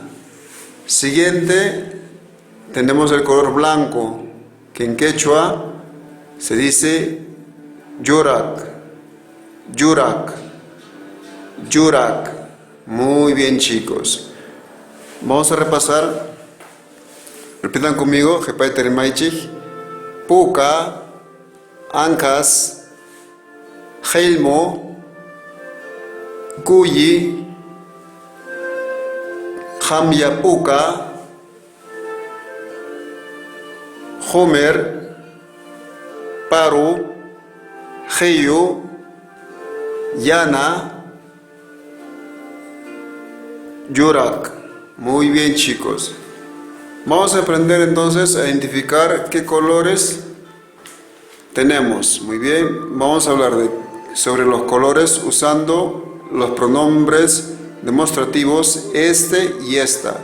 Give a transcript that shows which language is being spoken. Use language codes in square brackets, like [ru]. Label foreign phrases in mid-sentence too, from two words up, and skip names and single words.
[es] Siguiente, tenemos el color blanco, que en quechua se dice yurak. [qu] Yurak. Yurak. [es] Muy bien chicos. Vamos a repasar. Repitan conmigo. [qu] Puca, ancas, jelmo, cuyi, Jamyapuca, Homer, Paru, Heyu, Yana, Yurak. [es] Muy bien, chicos. Vamos a aprender entonces a identificar qué colores tenemos. Muy bien, vamos a hablar sobre los colores usando los pronombres demostrativos este y esta.